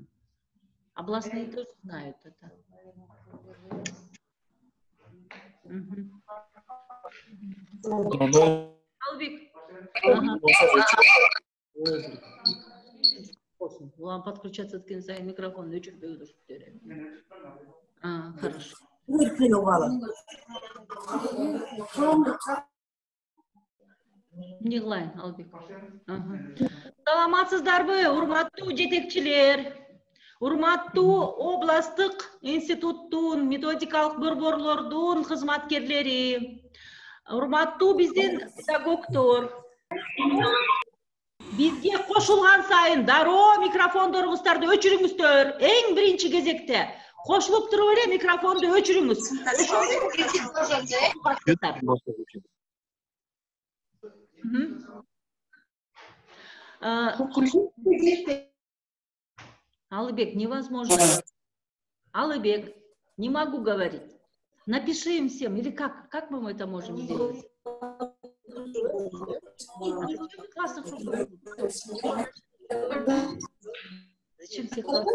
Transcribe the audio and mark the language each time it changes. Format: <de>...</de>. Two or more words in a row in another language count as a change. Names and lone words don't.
<ru>Областные тоже знают это. Албек. Вам подключаться</ru> <ky>etken сайын микрофон өчүрбөй өтүрүп. Хорошо. Не кылайын, Албек. Саламатсыздарбы, урматтуу жетекчилер, урматтуу областык институттун, методикалык борборлордун кызматкерлери, урматтуу биздин педагогдор. Бизге кошулган сайын дароо микрофондоруңуздарды өчүрүңүздөр. Эң биринчи кезекте кошулуп туруп эле микрофонду өчүрүңүз.</ky> <ru>Алыбек, невозможно. Алыбек, не могу говорить. Напиши им всем, или как мы это можем сделать? Зачем все классы?</ru>